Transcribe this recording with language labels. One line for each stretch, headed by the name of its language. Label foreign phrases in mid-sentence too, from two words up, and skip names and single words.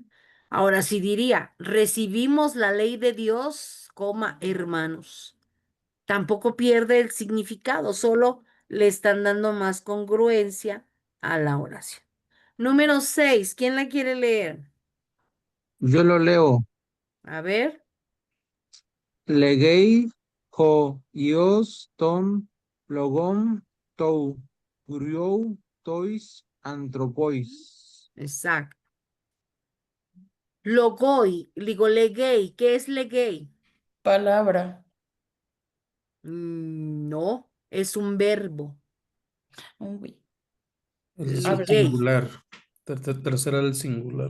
Spanish: Ahora sí diría, recibimos la ley de Dios, coma, hermanos. Tampoco pierde el significado, solo le están dando más congruencia a la oración. Número 6, ¿quién la quiere leer? Yo lo leo. A ver,
Greek: λέγει ὁ υἱὸς τὸν λόγον τοῦ κυρίου τοῖς ἀνθρώποις.
Spanish: exacto. Logoi, digo legei, ¿qué es legei? Palabra. No, es un verbo. Uy. Es el Habla. singular. Tercera del singular.